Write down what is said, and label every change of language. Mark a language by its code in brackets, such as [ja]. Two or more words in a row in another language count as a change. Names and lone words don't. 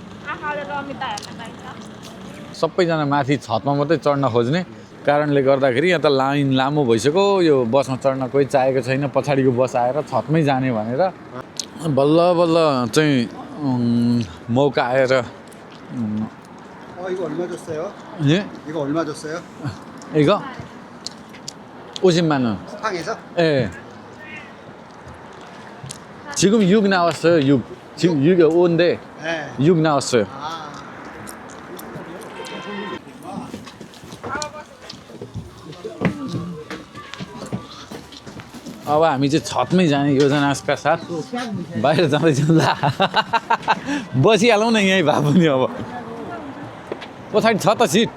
[ne] सबैजना माथि छतमा मात्रै चढ्न खोज्ने कारणले गर्दाखेरि यहाँ त लाइन लामो भइसक्यो यो बसमा चढ्न कोही चाहेको छैन पछाडिको बस आएर छतमै जाने भनेर बल्ल बल्ल चाहिँ मौका आएर [ko] 이거 얼마 줬어요? 예? 이거 얼마 줬어요? 이거 50만 원. 쿠팡에서? 예. 지금 6 나왔어요. 6. 지금 6이 5인데 네. 6 나왔어요. 아. [ne] अब हामी चाहिँ छतमै जाने योजनाका साथ बाहिर जाँदैछौँ ला बसिहालौँ न यहीँ भए पनि अब पछाडि छ त